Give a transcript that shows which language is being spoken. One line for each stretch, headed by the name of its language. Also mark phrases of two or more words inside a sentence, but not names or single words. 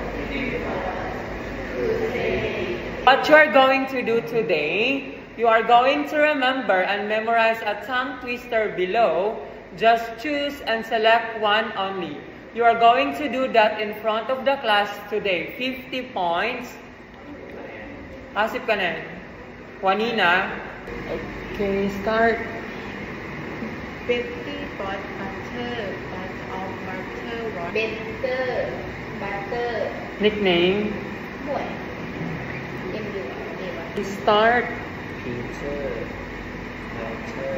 English: What you are going to do today, you are going to remember and memorize a tongue twister below. Just choose and select one only. You are going to do that in front of the class today. 50 points.
Thai: ห้าสิบค่ะนะ.
English: Juanina. Okay, start. Betty bought butter, but of butter was better. Butter. Nickname. Boy. Start. Peter. Walter.